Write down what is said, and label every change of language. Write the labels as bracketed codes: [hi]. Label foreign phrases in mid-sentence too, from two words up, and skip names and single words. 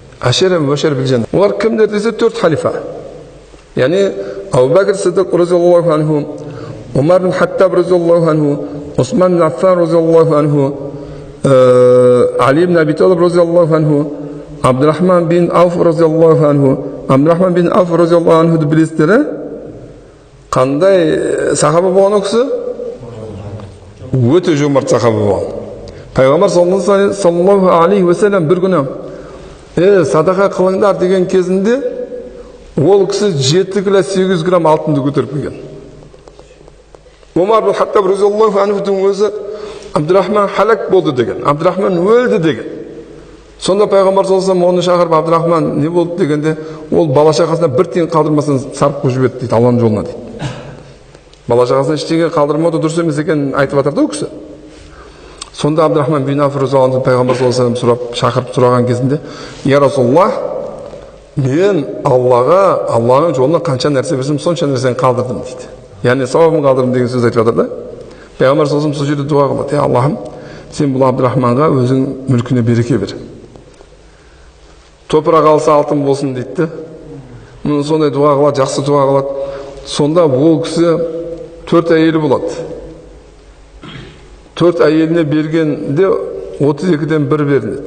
[ar] العشرة المبشرة بالجنة. [kk] Олар кімдер десе 4 халифа. Яғни Абу Бәкір Сиддиқ [ar] رضي الله عنه, [kk] Умар бин Хаттаб [ar] رضي الله عنه, [kk] Усман бин Аффан [ar] رضي الله عنه, [kk] Али бин Аби Талиб [ar] رضي الله عنه, [kk] Абдурахман бин Ауф [ar] رضي الله عنه. [kk] Абдурахман бин Ауф [ar] رضي الله عنه [kk] деп білесіздер, қандай сахаба болған ол кісі? Өте жомарт сахаба болған. Пайғамбар [ar] صلى الله عليه وسلم [kk] бір күні садақа қылыңдар деген кезінде ол кісі 7 кило 800 грамм алтынды көтеріп келген. Умар бин Хаттаб [ar] رضي الله عنهдың [kk] өзі Абдурахман халак болды деген, Абдурахман өлді деген. Сонда пайғамбар [ar] صلى الله عليه وسلم [kk] оны шақырып, Абдурахман не болды дегенде, ол бала шағасына бір тиын қалдырмасын сарп қылып жіберді дейді, Алланың жолына дейді. Бала шағасына ештеңе қалдырмауды дұрыс емес екенін айтып жатыр да ол кісі. Сонда Абдурахман бин Ауф [ar] رضي الله عنه [kk] пайғамбар [ar] صلى الله عليه وسلم [kk] шақырып сұраған кезінде, [ar] "يا رسول الله, [kk] мен Алланың жолына қанша нәрсе берсем, сонша нәрсені қалдырдым" дейді. Яғни сауабын қалдырдым деген сөз айтып жатыр да. Пайғамбар [ar] صلى الله عليه وسلم [kk] сол жерде дуа қылады: "Ей Аллахым, сен бұл Абдурахманға өзің мүлкіне береке бер. Топырақ алса алтын болсын" дейді. Сондай дуа қылады, жақсы дуа қылады. Сонда ол кісі 4 әйелі болады. 4 әйеліне бергенде 32-ден 1 берінеді.